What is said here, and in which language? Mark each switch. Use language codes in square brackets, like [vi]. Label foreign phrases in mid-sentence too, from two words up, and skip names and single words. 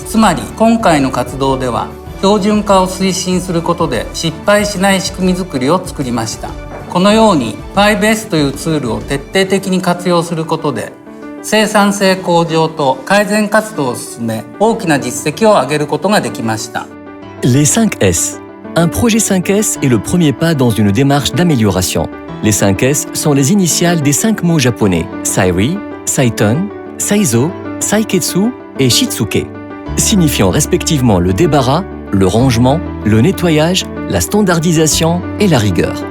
[ja] つまり今回の活動では標準化を推進することで失敗しない仕組み作りを作りました。このように 5S というツールを徹底的に活用することで生産性向上と改善活動を進め、大きな実績を上げることができました。 [fr] Les 5S. Un projet 5S est le premier pas dans une démarche d'amélioration. Les 5S sont les initiales des 5 mots japonais [ja] 整理、整頓、清掃、清潔 [fr] et Shitsuke, signifiant respectivement le débarras, le rangement, le nettoyage, la standardisation et la rigueur.